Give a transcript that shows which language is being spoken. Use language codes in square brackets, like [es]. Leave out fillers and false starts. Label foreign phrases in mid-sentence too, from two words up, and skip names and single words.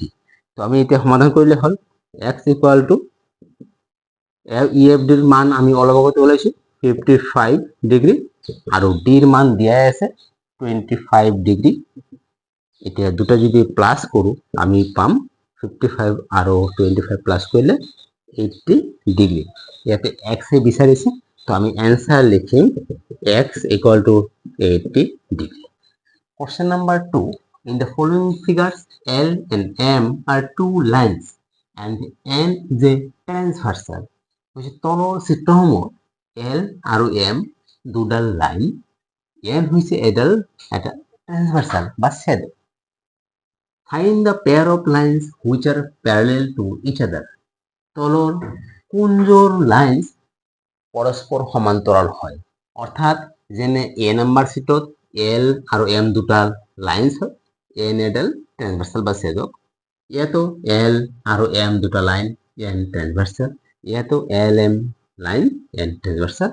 [as] তো আমি এতিয়া সমাধান কৰিলে হ'ল x [en] equal to [as] EFD ৰ মান আমি অলপ আগতে ওলাইছো 55 ডিগ্ৰী আৰু D ৰ মান দিয়াই আছে 25 ডিগ্ৰী। এতিয়া দুটা যদি প্লাস কৰো আমি পাম 55 আৰু 25 প্লাস কৰিলে 80 ডিগ্ৰী। ইয়াতে x এ বিচাৰিছে, তো আমি অ্যান্সার লিখিম x [en] equal to [as] 80 ডিগ্ৰী। [en] Question number 2. In the following figures, L and M are two lines and N is a transversal. [as] তলৰ চিত্ৰসমূহ L আৰু M দুডাল লাইন, N হৈছে এটা ট্রান্সভার্সাল বা ছেদক। [en] Find the pair of lines which are parallel to each other. [as] তলৰ কোনযোৰ লাইন পৰস্পৰ সমান্তৰাল হয়? অৰ্থাৎ যেনে A নাম্বাৰ চিটত L আৰু M দুটা লাইন্স হয়, N এডাল ট্রান্সভার্সাল বা ছেদক, ইয়াতো L আৰু M দুটা লাইন N ট্রান্সভার্সাল, ইয়াতো LM লাইন N ট্রান্সভার্সাল।